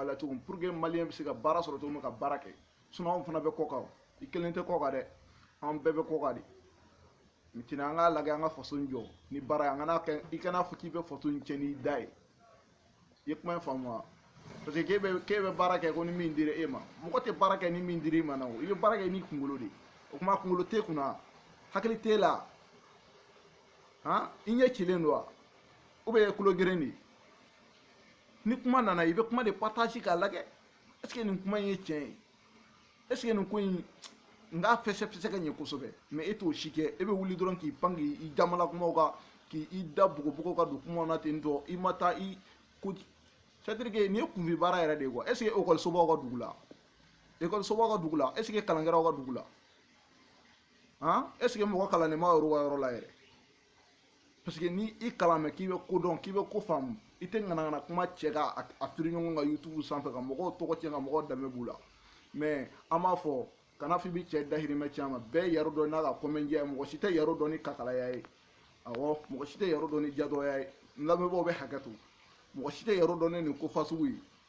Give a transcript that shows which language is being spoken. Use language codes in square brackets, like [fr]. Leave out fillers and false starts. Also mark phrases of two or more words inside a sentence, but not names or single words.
[bm] la cogo min [fr] pour que [bm] maliyɛn bɛ se ka baara sɔrɔ cogo min ka baara kɛ sinon anw fana bɛ kɔ kan i kelen tɛ kɔ kan dɛ an bɛɛ bɛ kɔ kan de maintenant an k'a lajɛ an ka faso in jɔ ni baara ye an kana kɛ i kana fɔ k'i bɛ faso in cɛ n'i da ye i ye kuma in faamu wa [fr] parce que [bm] k'e bɛ baara kɛ ko ni min dira e ma mɔgɔ tɛ baara kɛ ni min dira i ma na o i bɛ baara kɛ n'i kunkolo de o kuma kunkolo t'e kunna hakili t'e la han i ɲɛ cilen don wa [fr] ou bien [bm] i ye kulo geren de ye ni kuma nana i bɛ kuma de partage k'a lajɛ [fr] est ce que [bm] nin kuma in ye tiɲɛ ye [fr] est ce que [bm] nin ko in n k'a fɛsɛfɛsɛ ka ɲɛ kosɛbɛ mais e t'o si kɛ e bɛ wuli dɔrɔn k'i pan k'i jamana kumaw kan k'i da bugobugo ka don kumaw na ten tɔ i ma taa i ko [fr] c'est à dire que [bm] nin ye kunfin baara yɛrɛ de ye [fr] quoi est ce que [bm] ekɔlisobaw ka dugu la ekɔlisobaw ka dugu la [fr] est ce que [bm] kalankɛlaw ka dugu la han [fr] est ce que [bm] mɔgɔ kalannen ma yɔrɔ ka yɔrɔ la yɛrɛ [fr] parce que [bm] ni i kalan mɛ k'i bɛ ko dɔn k'i bɛ ko faamu i tɛ ŋanaŋana kuma cɛ k'a firi ɲɔgɔn kan YouTube sanfɛ ka mɔgɔw tɔgɔ tiɲɛ ka mɔgɔw danbe b'u la mais an b'a fɔ kana f'i bi cɛ dahirimɛ ci a ma bɛɛ yɛrɛ dɔn n'a ka kɔmɛndiya ye mɔgɔ si tɛ yɛrɛ dɔn ni kakalaya ye awɔ mɔgɔ si tɛ yɛrɛ dɔn ni jadɔya ye n lamɛnbaaw bɛ hakɛ to mɔgɔ si tɛ yɛrɛ dɔn ni nin ko fasugu ye